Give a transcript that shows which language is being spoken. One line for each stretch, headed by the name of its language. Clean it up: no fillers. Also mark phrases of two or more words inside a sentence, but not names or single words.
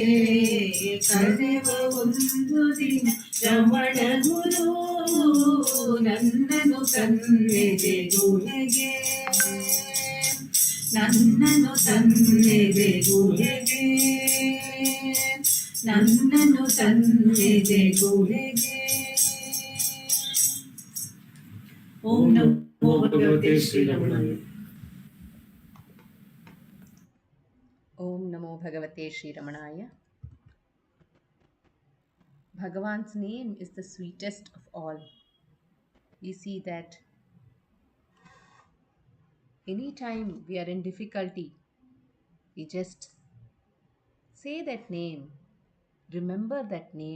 Kannada: ಕರೆವ ಒಂದು ದಿನ ರಮಣ ಗುರು ನನ್ನನು ತನ್ನೆದೆ ಗುಹೆಗೆ. ನನ್ನನು ತನ್ನೆದೆ ಗುಹೆಗೆ. ನನ್ನನು ತನ್ನೆದೆ ಗುಹೆಗೆ.
Sanskrit: ಓಂ ನಮೋ ಭಗವತೆ ಶ್ರೀ ರಮಣಾಯ. ॐ नमो भगवते श्री रमणाय.
English: Bhagavan's name is the sweetest of all. We see that anytime we are in difficulty, we just say that name, remember that name.